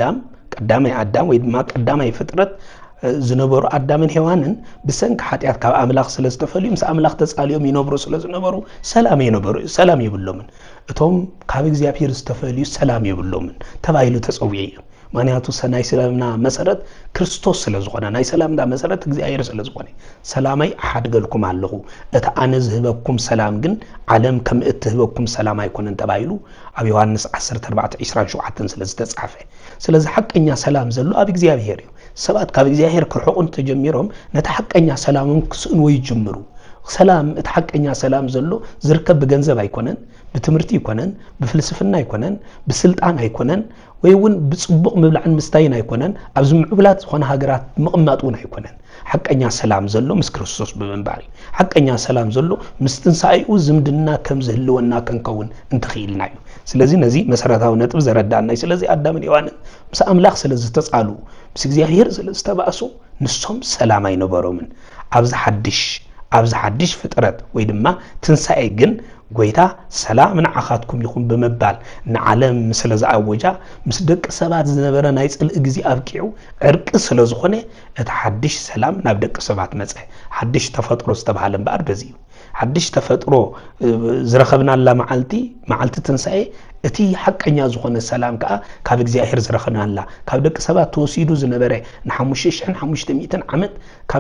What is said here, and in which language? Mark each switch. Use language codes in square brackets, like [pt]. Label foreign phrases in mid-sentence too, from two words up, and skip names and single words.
[ti] አዳም ወይ ድማ ቀዳማይ ፍጥረት ዝነበሩ አዳምን ሔዋንን ብሰንኪ ኃጢአት ካብ አምላኽ ስለዝተፈልዩ ምስ አምላኽ ተጻልዮም ይነብሩ ስለዝነበሩ ሰላም ይብሎምን እቶም ካብ እግዚአብሔር ዝተፈልዩ ሰላም ይብሎምን ተባሂሉ ተጸውዒ ምክንያቱ ናይ ሰላምና መሰረት ክርስቶስ ስለዝኾነ ናይ ሰላምና መሰረት እግዚአብሔር ስለዝኾነ ሰላማይ አሓድገልኩም ኣለኹ እቲ ኣነ ዝህበኩም ሰላም ግን ዓለም ከም እትህበኩም ሰላም ኣይኮነን ተባሂሉ ኣብ ዮሐንስ 14:27 ስለዝተጻፈ ስለዚህ ሐቀኛ ሰላም ዘሎ ኣብ እግዚአብሔር እዩ ሰባት ካብ እግዚአብሔር ክርሑቁን ተጀሚሮም ነታ ሐቀኛ ሰላምን ክስእንዎ ይጅምሩ ሰላም እቲ ሐቀኛ ሰላም ዘሎ ዝርከብ በገንዘብ ኣይኮነን በትምህርቲ ይኮነን በፍልስፍና ይኮነን በስልጣን ኣይኮነን ወይውን በጽቡቕ ምብላዕን ምስታይን ኣይኮነን ኣብ ዝምዕብላት ዝኾነ ሃገራት መቕማጡን ኣይኮነን ሐቀኛ ሰላም ዘሎ ምስ ክርስቶስ በመንባሪ ሐቀኛ ሰላም ዘሎ ምስ ትንሳኤኡ ዝምድና ከም ዝህልወና ከንከውን እንትኽኢልና እዩ ስለዚህ ነዚ መሰረታዊ ነጥብ ዘረዳና ስለዚህ አዳምን ሔዋንን ምስ አምላኽ ስለዝተጻሉ ምስ እግዚአብሔር ስለዝተባእሱ ንሶም ሰላም ኣይነበሮምን ኣብዚ ሓድሽ ፍጥረት ወይ ድማ ትንሳኤ ግን ጎይታ ሰላም ንዓኻትኩም ይኹን በመባል ንዓለም ስለ ዝኣወጃ ምስ ደቂ ሰባት ዝነበረ ናይ ጽልእ ግዜ ኣብቂዑ ዕርቂ ስለ ዝኾነ እቲ ሓድሽ ሰላም ናብ ደቂ ሰባት መጽ ሓድሽ ተፈጥሮ ዝተባሃለ እምበር በዚ እዩ ሓድሽ ተፈጥሮ ዝረኸብናላ መዓልቲ ትንሳኤ እቲ ሐቀኛ ዝኾነ ሰላም ከዓ ካብ እግዚአብሔር ዝረኸብናላ ካብ ደቂ ሰባት ተወሲዱ ዝነበረ ን5500 ዓመት ካብ